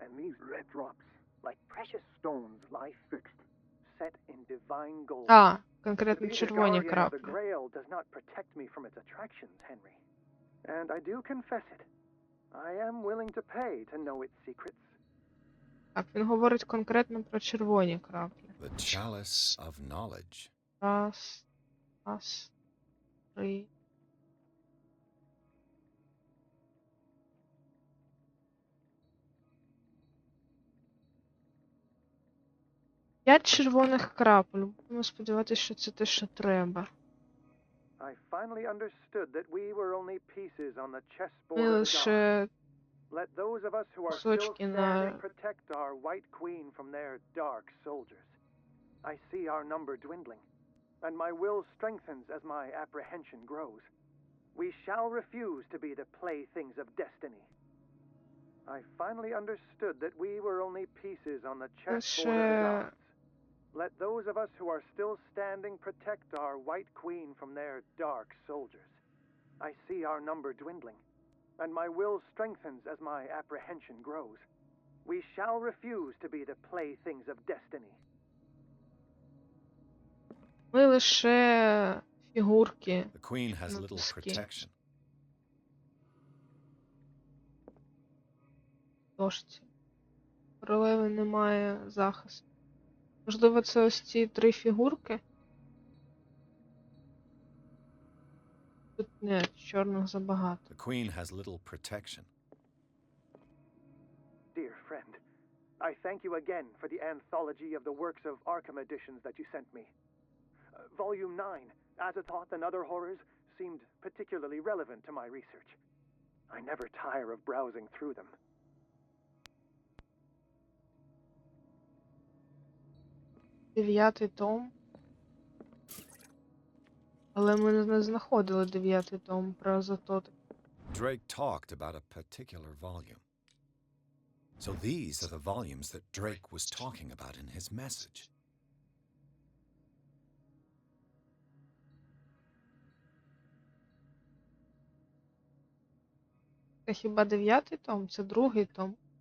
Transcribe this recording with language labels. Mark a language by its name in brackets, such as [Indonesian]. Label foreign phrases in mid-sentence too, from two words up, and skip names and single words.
[English] These red drops, like precious stones, lie fixed, set in divine gold. [Ukrainian] А, [English] To [Ukrainian] конкретно [English] be the [Ukrainian] червоні [English] guardian of the [Ukrainian] краплі. [English] Grail does not protect me from its attractions, Henry. And I do confess it. I am willing to pay to know its secrets. [Ukrainian] Так, він говорить конкретно про червоні краплі. [English] The chalice of knowledge. [Ukrainian] Раз, раз, три. П'ять червоних крапель. Будемо сподіватися, що це те, що треба. [English] I finally understood that we were only pieces on the chessboard [Ukrainian] Ми [English] of the gods. [Ukrainian] лише [English] Let those of us who are still [Ukrainian] кусочки на [English] standing protect our white queen from their dark soldiers. I see our number dwindling, and my will strengthens as my apprehension grows. We shall refuse to be the playthings of destiny. I finally understood that we were only pieces on the chessboard of the лише gods. Let those of us who are still standing protect our white queen from their dark soldiers. I see our number dwindling, and my will strengthens as my apprehension grows. We shall refuse to be the playthings of destiny. [Ukrainian] ми лише фігурки [English] The queen has [Ukrainian] на [English] little [Ukrainian] доски. [English] protection. [Ukrainian] Дошці. Королеви немає захисту. Можливо, це ось ці три фігурки? Тут не, чорних забагато. [English] The queen has little protection. Dear friend, I thank you again for the anthology of the works of Arkham editions that you sent me. Volume 9, Azathoth and Other Horrors, seemed particularly relevant to my research. I never tire of browsing through them. [Ukrainian] Дев'ятий том. Але ми не знаходили дев'ятий том про Азатот. [English] Drake talked about a particular volume. So these are the volumes that Drake was talking about in his message. [Ukrainian] Це хіба дев'ятий том? Це другий том.